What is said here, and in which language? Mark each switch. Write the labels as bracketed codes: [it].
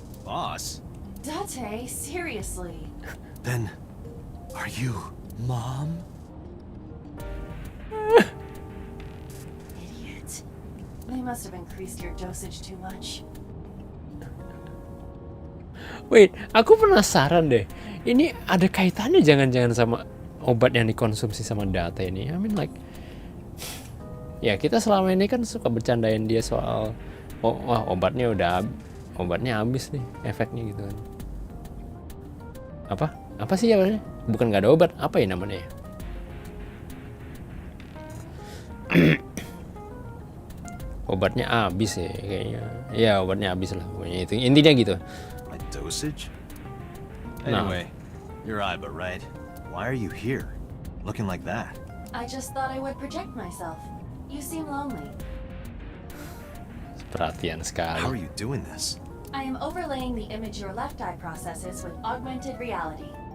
[en] Boss? Date, seriously. Then, are you Mom? Idiot. They must have increased your dosage too much. [id] Wait, aku penasaran deh. Ini ada kaitannya jangan-jangan sama obat yang dikonsumsi sama Date ini? [en] I mean like, [id] ya kita selama ini kan suka bercandain dia soal obatnya habis nih efeknya gitu kan. Apa sih ya? Bukan nggak ada obat, apa ya namanya ya? Obatnya habis ya kayaknya. Ya obatnya habis lah pokoknya, itu intinya gitu. [en] My dosage? No. Anyway, you're Aiba, right? Why are you here? Looking like that? I just thought I would protect myself. You seem lonely. [id] Perhatian sekali. [en] How are you doing this? I am overlaying the image your left eye processes with augmented reality.